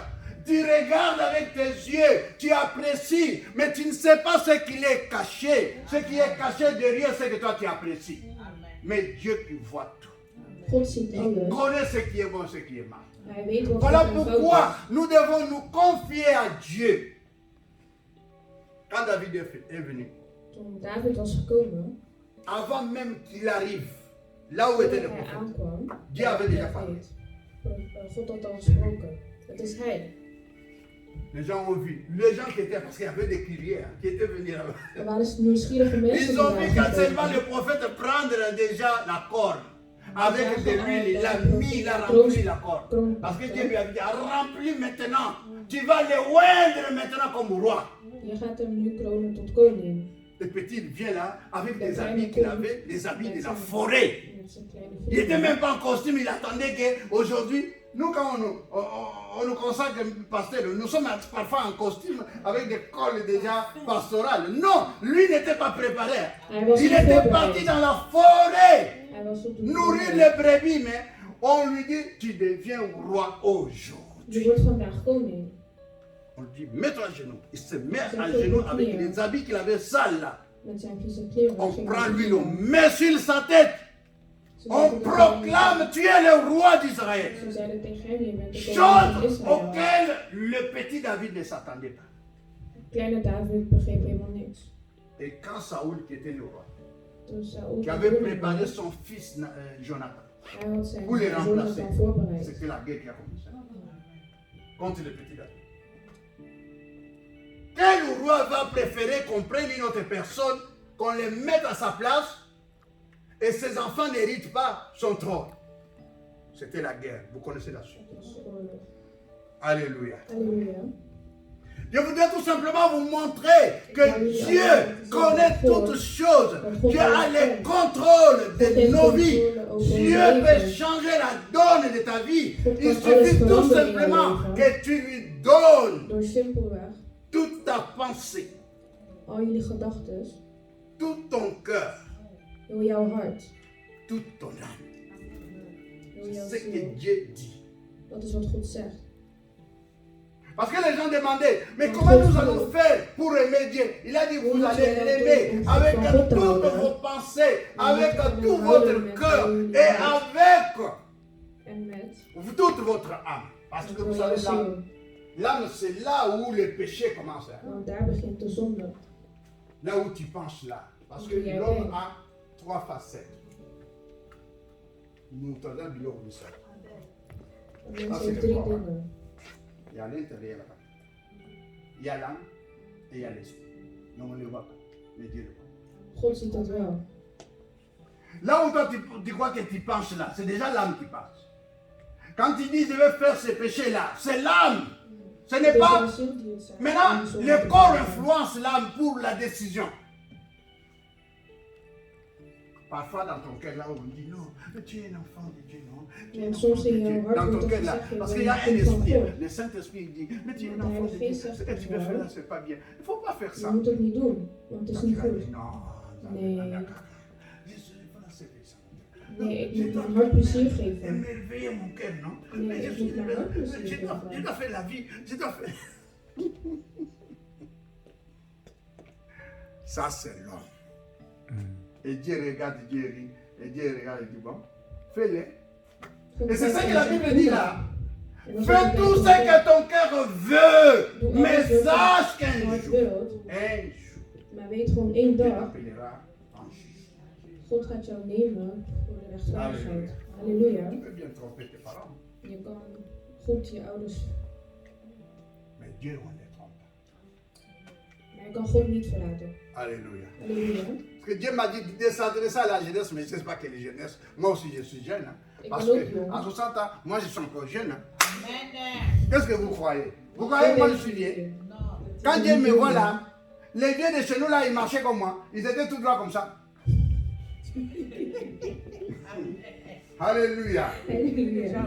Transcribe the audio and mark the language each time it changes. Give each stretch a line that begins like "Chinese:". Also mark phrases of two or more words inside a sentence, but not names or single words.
French: Tu regardes avec tes yeux, tu apprécies, mais tu ne sais pas ce qu'il est caché. Ce qui est caché derrière, c'est que toi tu apprécies. Mais Dieu qui voit tout.
Dutch: God ziet
French: Il
Dutch: alles.
French: connaît ce qui est bon, ce qui est mal.
Dutch: Hij weet wat
French: Voilà
Dutch: goed en fout
French: pourquoi
Dutch: is.
French: nous devons nous confier à Dieu. Quand David est venu,
Dutch: Toen David was gekomen,
French: avant même qu'il arrive, là où était le
Dutch: toen hij
French: prophète,
Dutch: aankwam,
French: Dieu avait déjà parlé.
Dutch: God had al gesproken. Het is hij.
French: Les gens ont vu. Les gens qui étaient, parce qu'il y avait des cuiriers hein, qui étaient venus là-bas.
Dutch: Er waren nieuwsgierige mensen
French: Ils
Dutch: die
French: ont vu
Dutch: waren
French: quand seulement
Dutch: gekomen.
French: le prophète prendre déjà la corde. Avec de l'huile, il a mis, il a
Dutch: Kroon-
French: rempli la corde.
Dutch: kroon-
French: Parce que Dieu lui a dit, remplis maintenant. Tu vas le oindre maintenant comme roi.
Dutch: Je gaat hem nu kronen tot koning.
French: Le petit il vient là avec des Le habits
Dutch: kleine
French: qu'il
Dutch: komt
French: avait, les habits de
Dutch: met
French: la
Dutch: zijn-
French: forêt.
Dutch: met zijn kleine
French: Il n'était
Dutch: vinger.
French: même pas en costume, il attendait qu'aujourd'hui, nous quand on nous consacre pasteur, nous sommes parfois en costume avec des cols déjà pastorales. Non, lui n'était pas préparé.
Dutch: Hij was
French: Il
Dutch: niet
French: était
Dutch: voorbereid.
French: parti dans la forêt,
Dutch: Hij was op de
French: nourrir
Dutch: voet.
French: les brebis, mais on lui dit, tu deviens roi
Dutch: Je
French: aujourd'hui.
Dutch: wordt vandaag koning.
French: On lui dit, mets-toi à genoux. Il se met C'est à tout genoux le avec client. les habits qu'il avait sales là.
Dutch: Met zijn vieze kleren.
French: On
Dutch: Hij ging
French: prend
Dutch: naar
French: l'huile,
Dutch: de
French: on
Dutch: voet.
French: met sur sa tête. On proclame, tu es le roi d'Israël.
Dutch: Ze zeiden tegen hem, je bent de koning
French: Chose
Dutch: van Israël.
French: auquel le petit David ne s'attendait pas.
Dutch: Kleine David begreep helemaal niks.
French: Et quand Saoul, qui était le roi,
Dutch: Toen Saul
French: qui avait préparé son fils Jonathan
Dutch: hij had zijn
French: pour les remplacer,
Dutch: Jonathan voorbereid.
French: c'était la guerre qui a commencé contre le petit David. Quel roi va préférer qu'on prenne une autre personne, qu'on les mette à sa place et ses enfants n'héritent pas son trône? C'était la guerre. Vous connaissez la suite.
Dutch: Dat was oorlog.
French: Alléluia.
Dutch: Halleluja.
French: Je voudrais tout simplement vous montrer que Dieu connaît toutes choses. Dieu a le contrôle de nos vies. Dieu peut changer la donne de ta vie. Il suffit tout simplement que tu lui donnes
Dutch: Door simpelweg
French: toute ta pensée,
Dutch: al jullie gedachten,
French: tout ton cœur,
Dutch: heel jouw hart,
French: toute ton âme.
Dutch: heel jouw
French: C'est ce que
Dutch: ziel.
French: Dieu dit.
Dutch: Dat is wat God zegt.
French: Parce que les gens demandaient, mais comment nous allons faire pour aimer Dieu? Il a dit, vous allez l'aimer avec toutes vos pensées, avec tout votre cœur et avec
Dutch: En met
French: toute votre âme. Parce que vous savez,
Dutch: heel jouw
French: l'âme,
Dutch: ziel.
French: l'âme, c'est là où le péché commence.
Dutch: Want daar begint de zonde.
French: Là où tu penses là. Parce que l'homme a 3 facettes. Nous entendons du l'homme ça.
Dutch: De mens heeft 3 dingen.
French: Il y a l'intérieur là-bas. Il y a l'âme et il y a l'esprit. Non, on ne le voit pas. Mais Dieu le voit.
Dutch: God ziet dat wel.
French: Là où toi tu crois que tu penses là, c'est déjà l'âme qui passe. Quand tu dis je vais faire ce péché-là, c'est l'âme. Ce n'est
Dutch: Het is
French: pas.
Dutch: jouw ziel die het zegt.
French: Maintenant,
Dutch: En de zonde
French: le
Dutch: die
French: corps
Dutch: het zegt.
French: influence l'âme pour la décision. Parfois dans ton cœur là où on dit non, tu es un enfant de Dieu, non. Tu es un
Dutch: En
French: enfant
Dutch: soms
French: de
Dutch: in jouw
French: Dieu.
Dutch: hart
French: Dans
Dutch: wordt
French: ton
Dutch: er
French: cœur là,
Dutch: gezegd, je
French: parce
Dutch: bent
French: qu'il y a
Dutch: een
French: un
Dutch: kind van
French: esprit,
Dutch: God.
French: le Saint-Esprit dit, mais tu es un
Dutch: De
French: enfant de
Dutch: Heilige
French: Dieu.
Dutch: Geest zegt
French: Ce que tu
Dutch: tegen
French: veux faire
Dutch: jou,
French: là, c'est pas bien. Il ne faut pas faire
Dutch: je
French: ça.
Dutch: moet het niet doen, want het is
French: Quand
Dutch: niet
French: tu vas
Dutch: goed.
French: dire, non,
Dutch: Nee.
French: Jésus, voilà, c'est ça.
Dutch: Nee, ik moet mijn hart plezier geven.
French: Émerveiller mon cœur, non?
Dutch: Nee,
French: Mais
Dutch: ik
French: je
Dutch: moet mijn hart plezier
French: je
Dutch: geven.
French: dois faire la vie, je dois faire. Ça, c'est l'homme. Et Dieu regarde, Dieu rit, et Dieu regarde et dit, bon, fais-le.
Dutch: God
French: Et c'est ça
Dutch: zegt,
French: que la
Dutch: en
French: Bible
Dutch: zegt,
French: dit
Dutch: doe
French: là.
Dutch: dat. En dan
French: Fais
Dutch: zegt
French: tout
Dutch: de
French: ce
Dutch: Bijbel,
French: que ton cœur veut,
Dutch: doe
French: mais
Dutch: alles wat
French: sache
Dutch: je
French: qu'un
Dutch: hart
French: jour,
Dutch: wilt,
French: un jour,
Dutch: maar weet gewoon één
French: Dieu
Dutch: dag,
French: t'appellera en juge.
Dutch: God gaat jou nemen voor de rechtvaardigheid. Halleluja. Halleluja.
French: Tu peux bien tromper tes parents,
Dutch: Je kan goed je ouders,
French: mais Dieu, on ne les trompe pas.
Dutch: maar je kan God niet verlaten.
French: Alléluia.
Dutch: Halleluja.
French: Parce que Dieu m'a dit de s'adresser à la jeunesse, mais je ne sais pas quelle jeunesse. Moi aussi, je suis jeune. Hein.
Dutch: Ik
French: Parce
Dutch: ben ook jong.
French: qu'en 60 ans, moi, je suis encore jeune. Hein. Qu'est-ce que vous croyez? Vous croyez que moi, je suis vieux? Quand Dieu me voit là, les vieux de chez nous, là, ils marchaient comme moi. Ils étaient tout droits comme ça. Alléluia.
Dutch: Halleluja.